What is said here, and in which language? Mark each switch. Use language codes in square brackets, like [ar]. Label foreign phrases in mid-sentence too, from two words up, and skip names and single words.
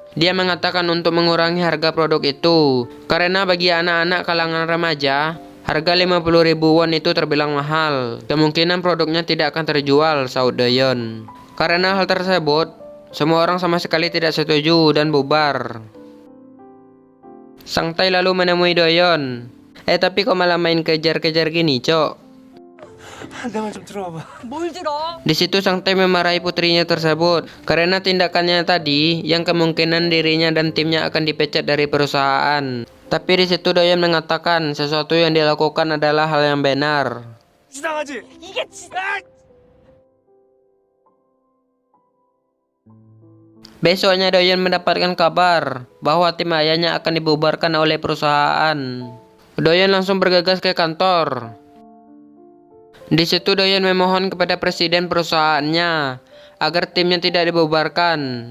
[id] Dia mengatakan untuk mengurangi harga produk itu, karena bagi anak-anak kalangan remaja, harga 50.000 won itu terbilang mahal. Kemungkinan produknya tidak akan terjual, sahut Doyon. Karena hal tersebut, semua orang sama sekali tidak setuju dan bubar. Sang Tai lalu menemui Doyon. Tapi kok malah main kejar-kejar gini, Cok? [ko] 내말 좀 들어봐. 뭘 들어? [id] Di situ Sang Tai memarahi putrinya tersebut karena tindakannya tadi yang kemungkinan dirinya dan timnya akan dipecat dari perusahaan. Tapi di situ Doyon mengatakan sesuatu yang dilakukan adalah hal yang benar. [ko] 지나가지. 이게 진짜 [id] Besoknya Doyon mendapatkan kabar bahwa tim ayahnya akan dibubarkan oleh perusahaan. Doyon langsung bergegas ke kantor. Di situ Doyon memohon kepada presiden perusahaannya agar timnya tidak dibubarkan.